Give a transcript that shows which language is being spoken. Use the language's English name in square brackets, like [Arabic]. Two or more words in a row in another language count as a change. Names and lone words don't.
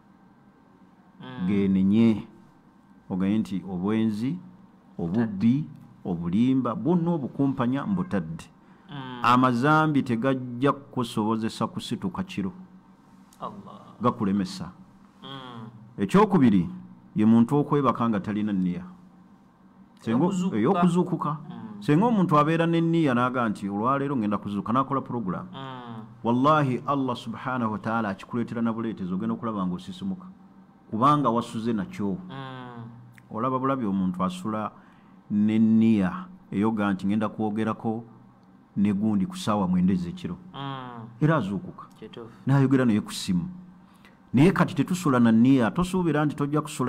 [Ganda] genenye oganye nti obwenzi obubbi obulimba bwonna obukumpanya mbutadde amazambi tegajja kukusobozesa kusituka kiro gakulemesa ekyokubiri ye muntu okwebaka nga talina nniya ey'okuzuukuka senga omuntu abeera n'enniya n'aga nti olwaleero ngenda kuzuuka n'akola program wallahi [Arabic] الله سبحانه وتعالى [Ganda] akikuleetera na buleetezo ogenda okulaba ng'osisimuka kubanga wasuze nakyo olaba bulabi omuntu asula n'enniya eyoga nti ngenda kwogerako ne gundi ku ssaawa 9 ez'ekiro era azuukuka n'ayogera naye ku ssimu naye kati tetusula na nniya tosuubira nti tojja kusula